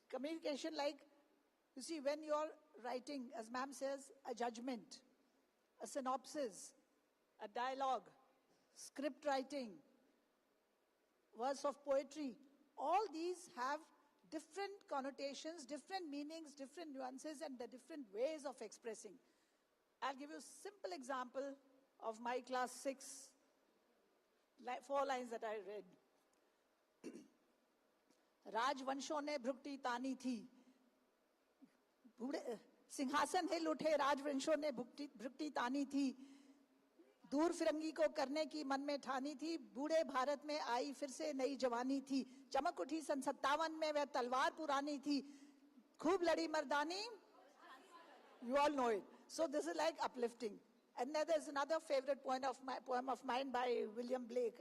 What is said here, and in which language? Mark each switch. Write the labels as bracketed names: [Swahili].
[English] Communication, like, you see, when you're writing, as ma'am says, a judgment, a synopsis, a dialogue, script writing, verse of poetry, all these have different connotations, different meanings, different nuances, and the different ways of expressing. I'll give you a simple example of my class 6, 4 lines that I read. [Hindi] राजवंशों ने भुगती तानी थी, सिंहासन हिल उठे, राजवंशों ने भुगती तानी थी, दूर फिरंगी को करने की मन में ठानी थी, बूढ़े भारत में आई फिर से नई जवानी थी, चमक उठी सन 57 में वह तलवार पुरानी थी, खूब लड़ी मर्दानी. [English] You all know it. So this is like uplifting. And then there's another favorite poem of mine by William Blake.